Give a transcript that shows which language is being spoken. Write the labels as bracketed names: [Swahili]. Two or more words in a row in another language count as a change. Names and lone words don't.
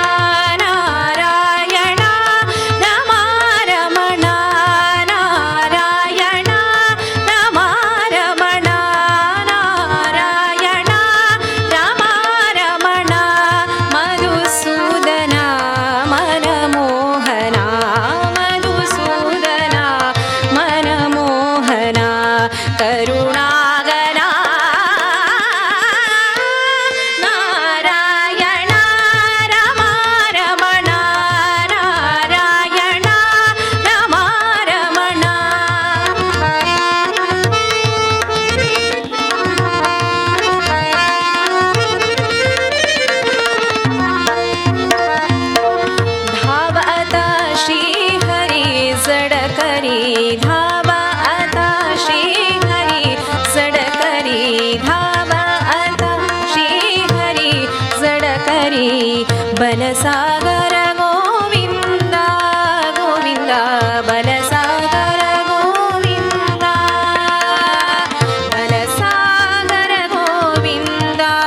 [Telugu] నారాయణ రమా రమణ నారాయణ రమా రమణ నారాయణ రమా రమణ మధుసూదన మనమోహన మధుసూదన మనమోహన కరుణాగణ నారాయణ రమా రమణ నారాయణ రమా రమణ धाव [Marathi] आता श्री हरी जडकरी धाव आता श्री हरी जडकरी धाव आता श्री हरी जडकरी बलसागर गोविंद गोविंद बलसागर गोविंद बलसागर गोविंद